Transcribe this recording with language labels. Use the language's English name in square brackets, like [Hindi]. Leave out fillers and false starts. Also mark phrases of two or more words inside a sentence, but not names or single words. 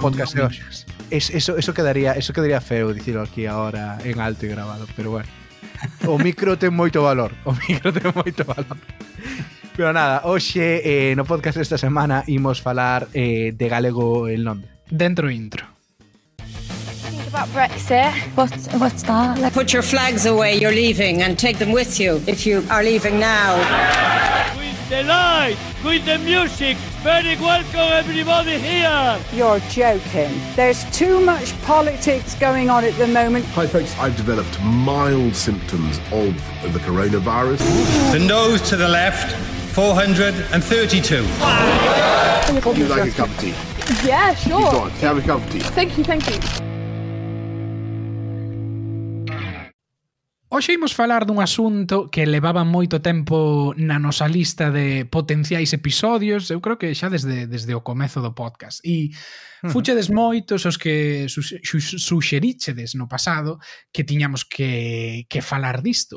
[Galician] co podcast de hoxe. Eso quedaría feo dicirlo aquí ahora en alto e grabado, pero bueno. O micro ten moito valor. Pero nada, hoxe no podcast desta semana imos falar de galego en Londres. Dentro intro. [English] Think about Brexit. What's that? Like, put your flags away, you're leaving, and take them with you if you are leaving now. With the light, with the music, very welcome everybody here. You're joking. There's too much politics going on at the moment. Hi folks, I've developed mild symptoms of the coronavirus. The nose to the left, 432. Would you like a cup of tea? Yeah, sure. Go on, have a cup of tea. Thank you. [Galician] Hoxe imos falar dun asunto que levaba moito tempo na nosa lista de potenciais episodios, eu creo que xa desde o comezo do podcast. E fuchedes moitos os que suxeríchedes no pasado que tiñamos que falar disto.